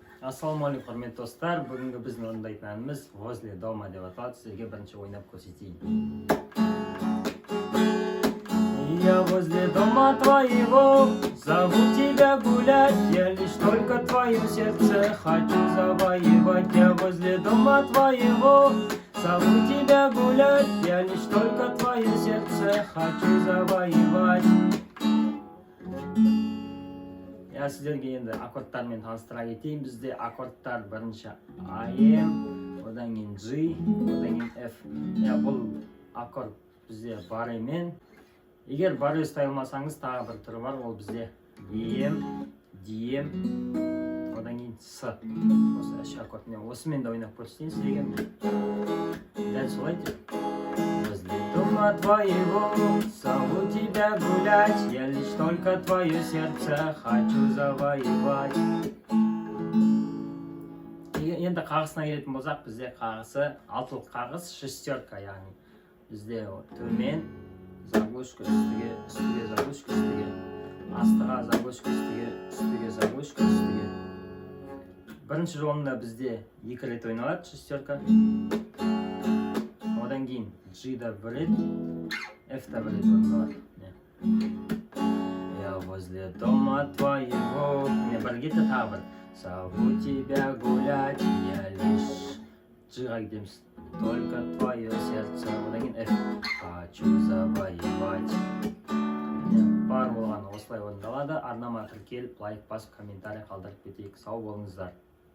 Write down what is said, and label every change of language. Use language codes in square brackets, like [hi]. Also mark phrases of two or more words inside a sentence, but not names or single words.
[kk] Ассалаумағалейкум, құрметті достар. Бүгінгі біздің орындайтын әніміз «Возле дома» деп аталады. Сізге бірінші ойнап көрсетейін. [ru] Я возле дома твоего, зову тебя гулять. Я лишь только твое сердце хочу завоевать. Я возле дома твоего, зову тебя гулять. Я лишь только твое сердце хочу завоевать. [kk] Я сіздерге енді аккордтармен таныстыра кетейін. Бізде аккордтар бірінші АМ, одан кейін G, одан кейін F. Бұл аккорд бізде баремен. Егер баре ұстай алмасаңыз, тағы бір түрі бар, ол бізде ем, дием, одан кейін С. Осы үш аккордмен осымен де ойнап көрсетейін сіздерге. Дәл солай деп. [ru] Возле дома твоего, зову тебя гулять. Я лишь только твое сердце хочу завоевать. [kk] Енді қағысына келетін болсақ, бізде қағысы алтылық қағыс шестерка, яғни бізде төмен заглушка үстіге, үстіге заглушка үстіге, астыға заглушка үстіге, үстіге заглушка үстіге. Бірінші жолында бізде екі рет ойналады шестерка. Одан кейін G-да бір рет, F-да бір рет ойналады. [ru] Я возле дома твоего, [kk] бірге де тағы бір. [ru] Зову тебя гулять, я лишь [kk] G-ға кетеміз. [ru] Только твое сердце, [kk] одан кейін F. [ru] Хочу завоевать. [kk] Бар болғаны осылай орындалады. Арнама тіркеліп, лайк басып, комментарий қалдырып кетейік. Сау болыңыздар.